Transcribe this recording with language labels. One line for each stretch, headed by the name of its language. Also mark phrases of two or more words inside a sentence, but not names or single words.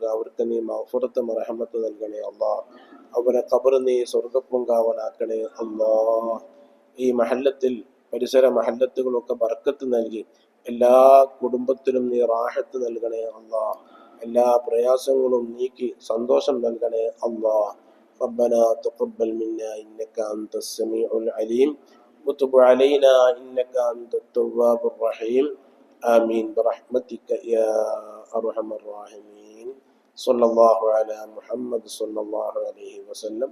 Malayalam: അവർക്ക് നീ മഗ്ഫിറത്ത് റഹ്മത്ത് നൽകണേ അല്ലാഹ്. അവരെ ഖബർ നീ സ്വർഗ്ഗപ്പൂങ്കാവനാക്കണേ അല്ലാഹ്. ഈ മഹല്ലത്തിൽ, പരിസര മഹല്ലത്തുകളൊക്കെ ബർക്കത്ത് നൽകി എല്ലാ കുടുംബത്തിലും നീ റാഹത്ത് നൽകണേ അല്ലാഹ്. എല്ലാ പ്രയാസങ്ങളും നീക്കി സന്തോഷം നൽകണേ അല്ലാഹ്.
Arabic: ربنا تقبل منا إنك أنت السميع العليم وتب علينا إنك أنت التواب الرحيم آمين برحمتك يا أرحم الراحمين. صلى الله على محمد صلى الله عليه وسلم.